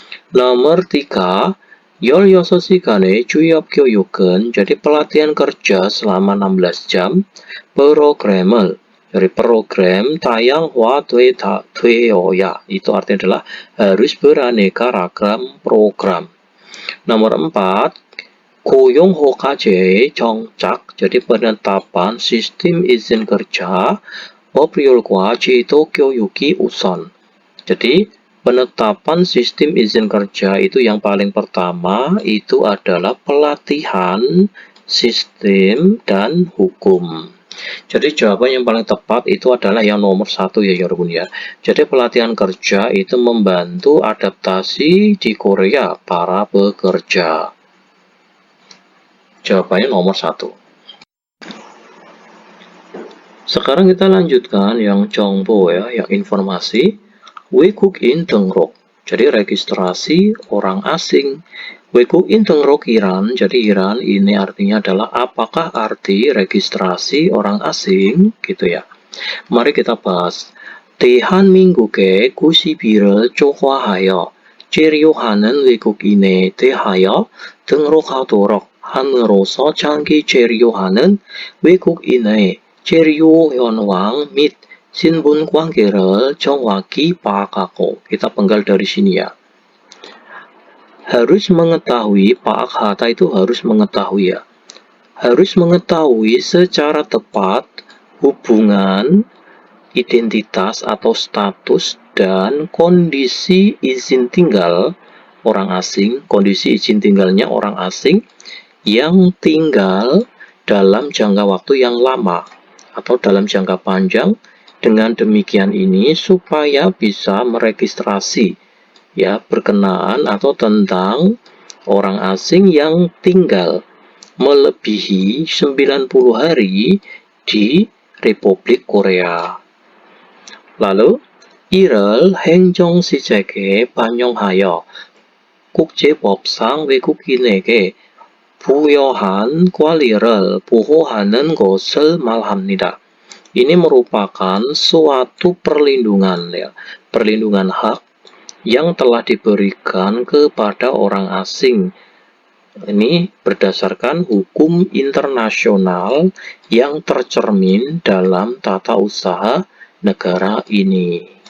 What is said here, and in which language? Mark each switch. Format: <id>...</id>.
<id>Nomor 3,</id> <ko>16시간의 취업 교육은,</ko> <id>jadi pelatihan kerja selama 16 jam, program을, dari program</id> <ko>다양화 되어야,</ko> <id>itu artinya adalah harus beraneka ragam program. Nomor 4,</id> <ko>고용 허가제의 정착,</ko> <id>jadi penetapan sistem izin kerja,</id> <ko>법률과 제도 교육이 우선.</ko> <id>Jadi penetapan sistem izin kerja itu yang paling pertama itu adalah pelatihan sistem dan hukum. Jadi jawaban yang paling tepat itu adalah yang nomor 1 ya Yorobun ya. Jadi pelatihan kerja itu membantu adaptasi di Korea para pekerja. Jawabannya nomor 1. Sekarang kita lanjutkan yang 정보 ya, yang informasi. 외국인 등록, jadi registrasi orang asing. 외국인 등록 Iran, jadi Iran ini artinya adalah apakah arti registrasi orang asing gitu ya. Mari kita bahas.</id> <ko>대한민국의 90일을 초과하여 체류하는 외국인에 대하여 등록하도록 함으로써 장기 체류하는 외국인의 체류 현황 및 신분 관계를 정확히 파악하고,</ko> <id>kita penggal dari sini ya. Harus mengetahui, paakata itu harus mengetahui ya. Harus mengetahui secara tepat hubungan, identitas atau status dan kondisi izin tinggal orang asing, kondisi izin tinggalnya orang asing yang tinggal dalam jangka waktu yang lama atau dalam jangka panjang. Dengan demikian ini supaya bisa meregistrasi ya berkenaan atau tentang orang asing yang tinggal melebihi 90 hari di Republik Korea.</id> <ko>Lalu 이를 행정시책에 반영하여 국제법상 외국인에게 부여한 권리를 보호하는 것을 말합니다.</ko> <id>Ini merupakan suatu perlindungan ya, perlindungan hak yang telah diberikan kepada orang asing. Ini berdasarkan hukum internasional yang tercermin dalam tata usaha negara ini.</id>